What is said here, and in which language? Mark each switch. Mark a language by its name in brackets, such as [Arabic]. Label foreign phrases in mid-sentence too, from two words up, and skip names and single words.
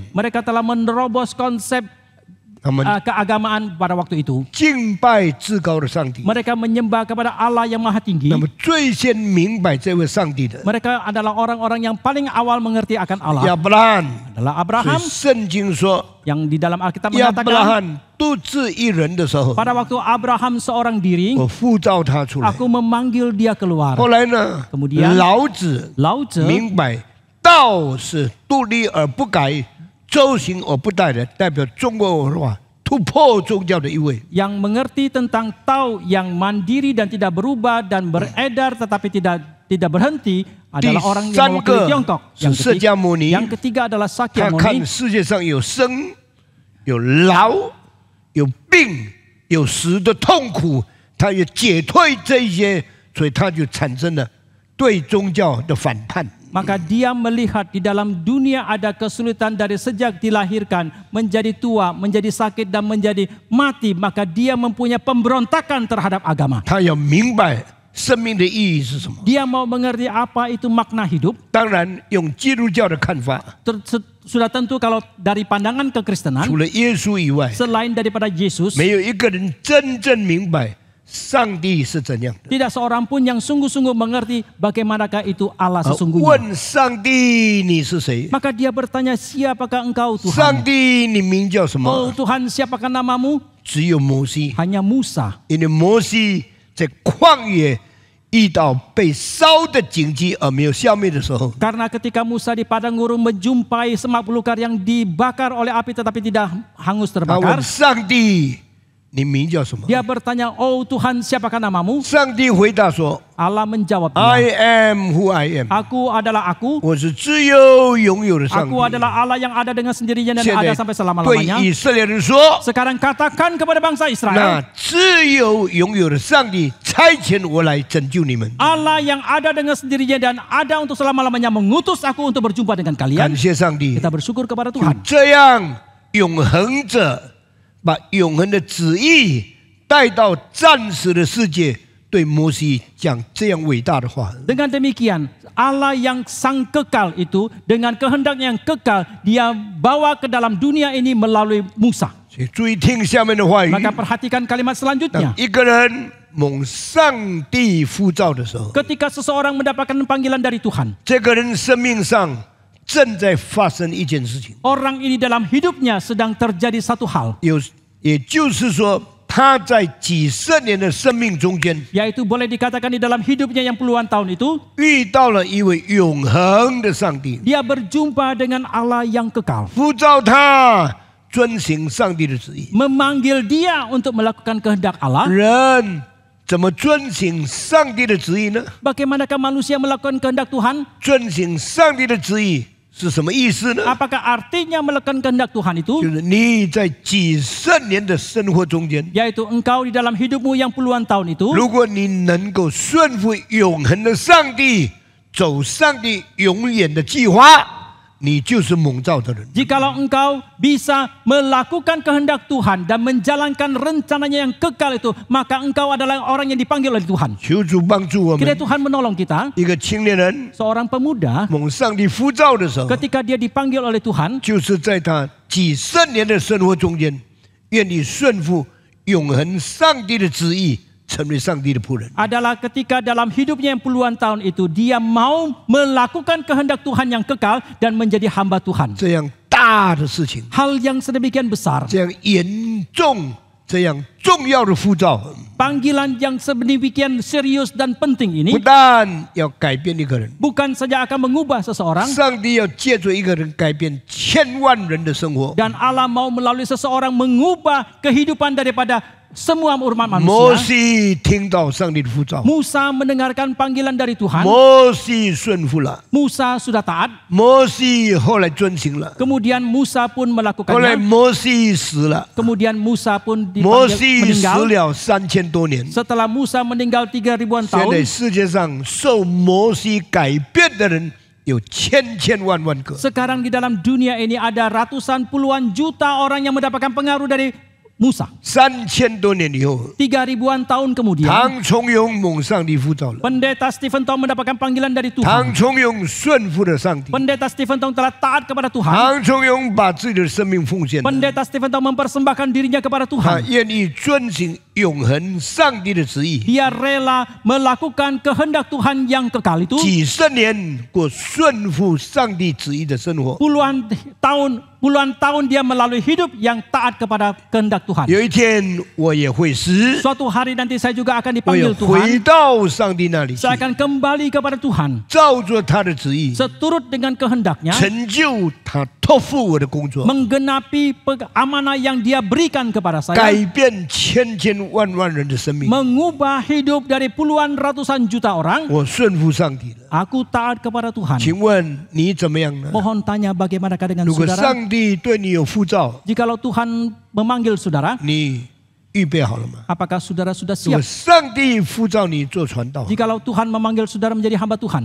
[Indonesian] Mereka telah menerobos konsep [Chinese] 他们 [Indonesian] keagamaan pada waktu itu. [Chinese] 敬拜至高的上帝。 [Indonesian] Mereka menyembah kepada Allah yang maha tinggi. [Chinese] 那么最先明白这位上帝的 [Indonesian] Mereka adalah orang-orang yang paling awal mengerti akan Allah. [Chinese] 亚伯拉罕， [Indonesian] Adalah [Chinese] 所以 [Indonesian] Abraham [Chinese] 圣经说， [Indonesian] yang di dalam Alkitab [Chinese] 亚伯拉 [Indonesian] mengatakan [Chinese] 罕独自一人的时候， [Indonesian] pada waktu Abraham seorang diri, [Chinese] 我呼召他出来。 [Indonesian] aku memanggil dia keluar. [Chinese] 后来呢， [Indonesian] Kemudian [Chinese] 老子 [Indonesian] Lao Tzu [Chinese] 明白道是独立而不改，周行而不殆的，代表中国文化突破宗教的一位。 [Indonesian] yang mengerti tentang Tao yang mandiri dan tidak berubah dan beredar tetapi tidak berhenti [Chinese] 第 [Indonesian] adalah orang yang [Chinese] 三 [Indonesian] mewakili [Chinese] 个 [Indonesian] Tiongkok. [Chinese] 是释迦牟尼， [Indonesian] Yang ketiga adalah [Chinese] 他看 [Indonesian] Sakyamuni. [Chinese] 世界上有生、有老、有病、有死的痛苦，他也解退这一些，所以他就产生了对宗教的反叛。 [Indonesian] Maka dia melihat di dalam dunia ada kesulitan dari sejak dilahirkan, menjadi tua, menjadi sakit dan menjadi mati. Maka dia mempunyai pemberontakan terhadap agama. [Chinese] 他要明白生命的意义是什么。 [Indonesian] Dia mau mengerti apa itu makna hidup. [Chinese] 当然，用基督教的看法， [Indonesian] Sudah tentu kalau dari pandangan kekristenan, [Chinese] 除了耶稣以外， [Indonesian] selain daripada Yesus, [Chinese] 没有一个人真正明白上帝是怎样的。 [Indonesian] tidak seorang pun yang sungguh-sungguh mengerti bagaimanakah itu Allah [Chinese] 而 [Indonesian] sesungguhnya. [Chinese] 问上帝你是谁？ [Indonesian] Maka dia bertanya, siapakah engkau [Chinese] 上 [Indonesian] Tuhan? [Chinese] 帝你名叫什 [Indonesian] Oh [Chinese] 么？ [Indonesian] Tuhan, siapakah namamu? [Chinese] 只有摩西， [Indonesian] Hanya Musa. [Chinese] 因为摩西在旷野遇到被烧的荆棘而没有消灭的时候， [Indonesian] Karena ketika Musa di padang gurun menjumpai semak belukar yang dibakar oleh api tetapi tidak hangus [Chinese] 他 [Indonesian] terbakar, [Chinese] 问上帝你名叫什么？ [Indonesian] dia bertanya, oh Tuhan, siapakah namamu? [Chinese] 上帝回答说 [Indonesian] Allah menjawabnya, [English] ：“I am who I am。 [Indonesian] aku adalah aku, [Chinese] 我是自由拥有的上帝。 [Indonesian] aku adalah Allah yang ada dengan sendirinya dan [Chinese] 现 [Indonesian] ada [Chinese] 在 [Indonesian] sampai [Chinese] 对 [Indonesian] selama-lamanya. [Chinese] 以色列人说， [Indonesian] Sekarang katakan kepada bangsa [Chinese] 那 [Indonesian] Israel, [Chinese] 自由拥有的上帝差遣我来拯救你们。 [Indonesian] Allah yang ada dengan sendirinya dan ada untuk selama-lamanya mengutus aku untuk berjumpa dengan [Chinese] 感 [Indonesian] kalian. [Chinese] 谢上帝， [Indonesian] Kita bersyukur kepada [Chinese] 就 [Indonesian] Tuhan. [Chinese] 这样永恒者把永恒的旨意带到暂时的世界，对摩西讲这样伟大的话。 [Indonesian] Dengan demikian, Allah yang sang kekal itu dengan kehendaknya yang kekal, dia bawa ke dalam dunia ini melalui Musa. [Chinese] 所以注意听下面的话语。 [Indonesian] Maka perhatikan kalimat [Chinese] 当 [Indonesian] selanjutnya. [Chinese] 一个人蒙上帝呼召的时候， [Indonesian] Ketika seseorang mendapatkan panggilan dari Tuhan, [Chinese] 这个人生命上正在发生一件事情， [Indonesian] orang ini dalam hidupnya sedang terjadi satu hal, [Chinese] 也就是说，他在几十年的生命中间 [Indonesian] yaitu boleh dikatakan di dalam hidupnya yang puluhan tahun itu, [Chinese] 遇到了一位永恒的上帝， [Indonesian] dia berjumpa dengan Allah yang kekal, [Chinese] 呼召他遵行上帝的旨意。 [Indonesian] memanggil dia untuk melakukan kehendak Allah. [Chinese] 人怎么遵行上帝的旨意呢？ [Indonesian] Bagaimanakah manusia melakukan kehendak Tuhan? [Chinese] 遵行上帝的旨意是什么意思呢？ [Indonesian] Apakah artinya melakukan kehendak Tuhan itu? [Chinese] 就是你在几十年的生活中间， [Indonesian] Yaitu engkau di dalam hidupmu yang puluhan tahun itu, [Chinese] 如果你能够顺服永恒的上帝，走上帝永远的计划，你就是蒙召的人。 [Indonesian] jikalau engkau bisa melakukan kehendak Tuhan dan menjalankan rencananya yang kekal itu, maka engkau adalah orang yang dipanggil oleh Tuhan. [Chinese] 求主帮助我 [Indonesian] Kiranya [Chinese] 们。 [Indonesian] Tuhan menolong kita. [Chinese] 一个青年人 [Indonesian] Seorang pemuda [Chinese] 蒙上帝呼召的时候， [Indonesian] ketika dia dipanggil oleh Tuhan, [Chinese] 就是在他几十年的生活中间，愿意顺服永恒上帝的旨意，成为上帝的仆人。 [Indonesian] adalah ketika dalam hidupnya yang puluhan tahun itu dia mau melakukan kehendak Tuhan yang kekal dan menjadi hamba Tuhan. [Chinese] 这样大的事情， [Indonesian] Hal yang sedemikian besar, [Chinese] 这样严重、这样重要的呼召， [Indonesian] panggilan yang sedemikian serius dan penting [Chinese] 不 [Indonesian] ini [Chinese] 但要改变一个人， [Indonesian] bukan saja akan mengubah seseorang, [Chinese] 上帝要借助一个人改变千万人的生活。 [Indonesian] dan Allah mau melalui seseorang mengubah kehidupan daripada semua umat [Chinese] 摩 [Indonesian] manusia. [Chinese] 西听到上帝的呼召， [Indonesian] Musa mendengarkan panggilan dari Tuhan. [Chinese] 摩西顺服了， [Indonesian] Musa sudah taat. [Chinese] 摩西后来遵行了， [Indonesian] Kemudian Musa pun [Chinese] 后来 [Indonesian] melakukannya. [Chinese] 摩西死了， [Indonesian] Kemudian Musa pun [Chinese] 摩 [Indonesian] dipanggil [Chinese] 西死 [Indonesian] meninggal. [Chinese] 了3000多年。 [Indonesian] Setelah Musa meninggal 3000-an [Chinese] 现在 [Indonesian] tahun, [Chinese] 世界上受摩西改变的人有千千万万个。 [Indonesian] sekarang di dalam dunia ini ada ratusan puluhan juta orang yang mendapatkan pengaruh dari Musa. [Chinese] 3000 多年以后， [Indonesian] 3000-an tahun kemudian, [Chinese] 唐崇荣蒙上帝呼召了， [Indonesian] Pendeta Stephen Tong mendapatkan panggilan dari [Chinese] 唐 [Indonesian] Tuhan. [Chinese] 崇荣顺服了上帝， [Indonesian] Pendeta Stephen Tong telah taat kepada Tuhan. [Chinese] 唐崇荣把自己的生命奉献了， [Indonesian] Pendeta Stephen Tong mempersembahkan dirinya kepada [Chinese] 他 [Indonesian] Tuhan. [Chinese] 愿意遵行永恒上帝的旨意， [Indonesian] Dia rela melakukan kehendak Tuhan yang kekal itu. [Chinese] 几十年过顺服上帝旨意的生活。 [Indonesian] Puluhan tahun dia melalui hidup yang taat kepada kehendak Tuhan. [Chinese] 有一天我也会死， [Indonesian] Suatu hari nanti saya juga akan [Chinese] 我要 [Indonesian] dipanggil [Chinese] 回 [Indonesian] Tuhan. [Chinese] 到上帝那里去， [Indonesian] Saya akan kembali kepada Tuhan. [Chinese] 照着他的旨意， [Indonesian] Seturut dengan kehendaknya. [Chinese] 成就他托付我的工作， [Indonesian] Menggenapi amanah yang dia berikan kepada [Chinese] 改 [Indonesian] saya. [Chinese] 变千千万万人的生命。 [Indonesian] Mengubah hidup dari puluhan ratusan juta orang. [Chinese] 我顺服上帝了， [Indonesian] Aku taat kepada Tuhan. [Chinese] 请问你怎么样呢？ [Indonesian] Mohon tanya bagaimanakah dengan [Chinese] 如果 [Indonesian] saudara? [Chinese] 上帝对你有呼召， [Indonesian] Jikalau Tuhan memanggil saudara, [Chinese] 你预备好了吗？ [Indonesian] apakah saudara sudah [Chinese] 如果 [Indonesian] siap? [Chinese] 上帝呼召你做传道， [Indonesian] Jikalau Tuhan memanggil saudara menjadi hamba Tuhan,